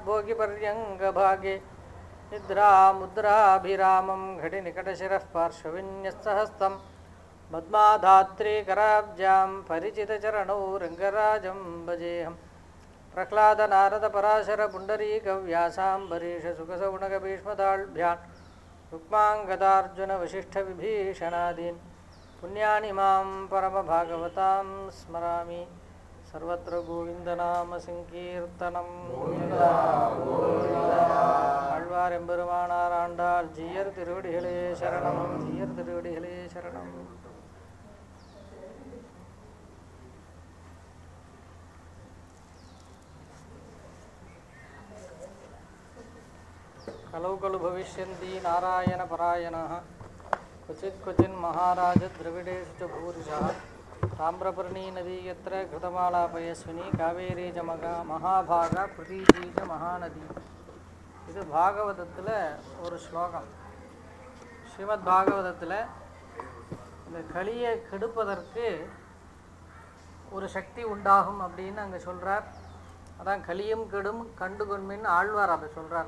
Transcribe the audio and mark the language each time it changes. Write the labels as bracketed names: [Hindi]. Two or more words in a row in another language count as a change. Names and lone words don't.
[Sanskrit] भोगिपर्यङ्गभागे निद्रामुद्राभिरामं घटिनिकटशिरः पार्श्वविन्यस्तहस्तं पद्माधात्रीकराब्जां परिचितचरणौ रङ्गराजं भजेऽहम् प्रह्लाद नारद पराशर पुंडरीक व्यासांबरीष सुखसौनक भीष्मदाल्भ्यान् रुक्माङ्गदार्जुन वशिष्ठ विभीषणादीन् पुण्यानि मां परमभागवतां स्मरामि सर्वत्र गोविन्दनाम संकीर्तनं [Tamil] ஆழ்வார் எம்பெருமானார் ஆண்டாள் ஜீயர் திருவடிகளே சரணம் ஜீயர் திருவடிகளே சரணம். [Sanskrit] कलौ खलु भविष्यन्ति नारायणपरायणः क्वचित् क्वचिन् महाराज द्रविडेषु च भूरिशः ताम्रपर्णी नदी यत्र कृतमालापयस्विनी कावेरी च महाभागा प्रतीजी च महानदी. [Tamil] இது பாகவதத்தில் ஒரு ஸ்லோகம். ஸ்ரீமத் பாகவதத்தில் இந்த கலியை கெடுப்பதற்கு ஒரு சக்தி உண்டாகும் அப்படின்னு அங்கே சொல்கிறார். அதான் கலியும் கெடும் கண்டு கொன்மின்னு ஆழ்வார் அப்படி சொல்கிறார்.